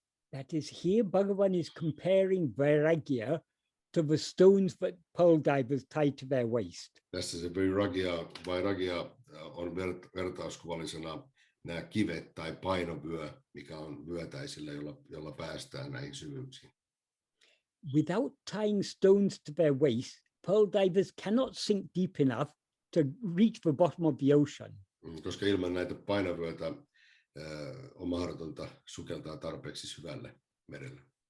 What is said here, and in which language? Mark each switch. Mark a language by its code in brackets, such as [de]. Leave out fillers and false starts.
[en] That is, here Bhagavan is comparing vairagya to the stones that pearl divers tie to their waist. [fi] Tässä se vairagya on vertauskuvallisena nämä kivet tai painovyö, mikä on vyötäisillä, jolla päästään näihin syvyyksiin. [en] Without tying stones to their waist, pearl divers cannot sink deep enough to reach the bottom of the ocean. [fi] Koska ilman näitä painovyötä on mahdotonta sukeltaa tarpeeksi syvälle merelle.